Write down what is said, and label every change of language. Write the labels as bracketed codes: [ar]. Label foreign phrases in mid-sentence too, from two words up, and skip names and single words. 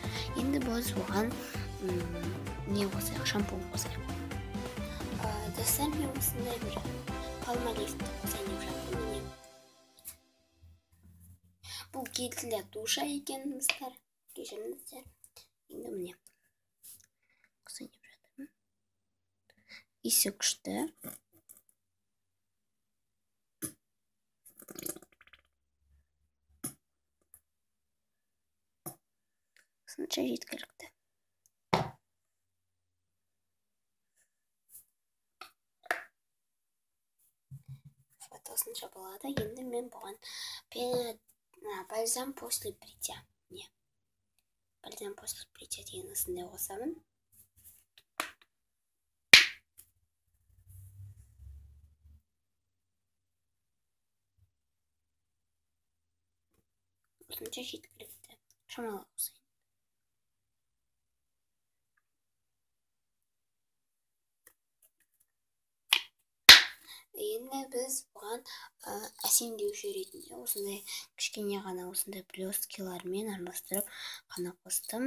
[kk] Енді біз оған не қосайық, шампунь қосайық. Достар, мен осындай бір палмолифті қосайын деп жатырмын. Бұл [ru] гель для душа [kk] екен, достар. Кешіріңіздер. Енді міне қосайын деп жатырмын. Иісі күшті. Осынша жеткілікті. Осынша болады. Енді мен бұған [ru] бальзам после бритья. Бальзам после бритья [kk] деген осындай қосамын. Осынша жеткілікті. Шамалы қосайын. Енді біз бұған әсемдеуші ретінде осындай кішкене ғана осындай блескилармен араластырып қана қостым.